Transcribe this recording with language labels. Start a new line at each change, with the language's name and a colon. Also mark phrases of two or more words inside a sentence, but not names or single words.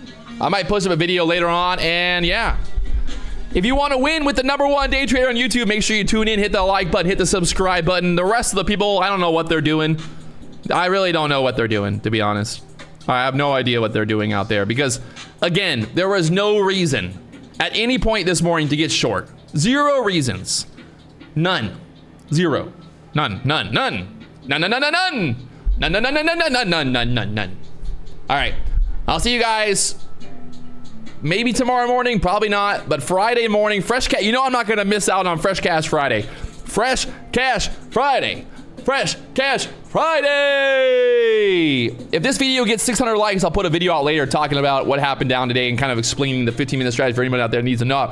English: I might post up a video later on, and yeah. If you want to win with the #1 day trader on YouTube, make sure you tune in, hit the like button, hit the subscribe button. The rest of the people, I don't know what they're doing. I really don't know what they're doing, to be honest. I have no idea what they're doing out there because, again, there was no reason at any point this morning to get short. Zero reasons. None. Zero. None. None. None. None. None. None. None. None. None. None. None. None. None. None. None. None. None. All right. I'll see you guys maybe tomorrow morning. Probably not. But Friday morning, Fresh Cash. You know I'm not going to miss out on Fresh Cash Friday. Fresh Cash Friday. Fresh Cash Friday! If this video gets 600 likes, I'll put a video out later talking about what happened down today and kind of explaining the 15-minute strategy for anybody out there who needs to know.